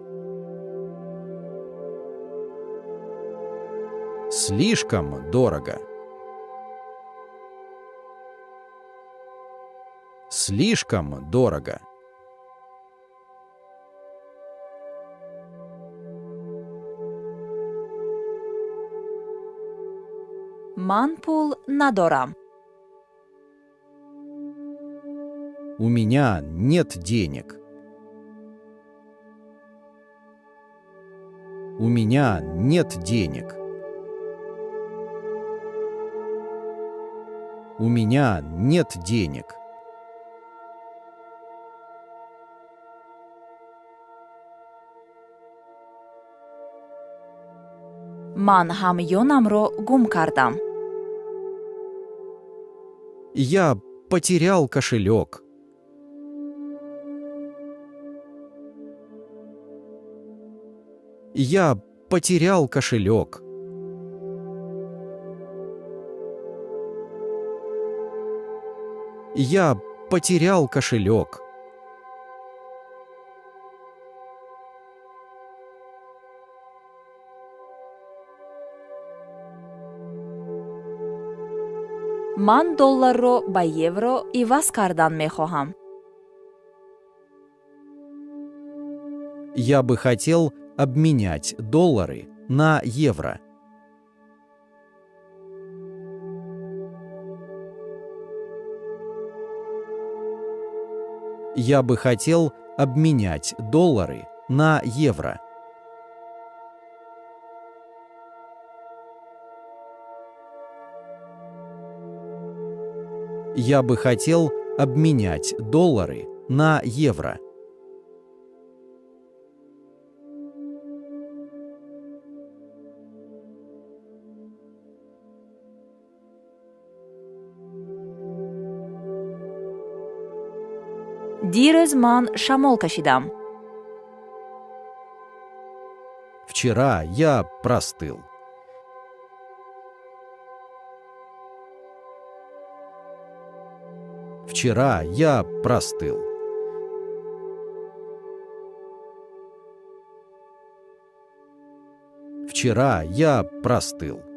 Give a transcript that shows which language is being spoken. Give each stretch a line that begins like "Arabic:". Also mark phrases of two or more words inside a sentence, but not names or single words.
Russian: Слишком дорого. Слишком дорого.
Tajik: ман пул надорам.
Russian: У меня нет денег. У меня нет денег. У меня нет денег.
Tajik: ман ҳамёнамро гум кардам.
Russian: Я потерял кошелек. Я потерял кошелек. Я потерял кошелек.
Tajik: ман долларро ба евро иваз кардан мехоҳам.
Russian: Я бы хотел обменять доллары на евро. Я бы хотел обменять доллары на евро. Я бы хотел обменять доллары на евро.
Tajik: дирӯз ман шамол кашидам.
Russian: Вчера я простыл. Вчера я простыл. Вчера я простыл.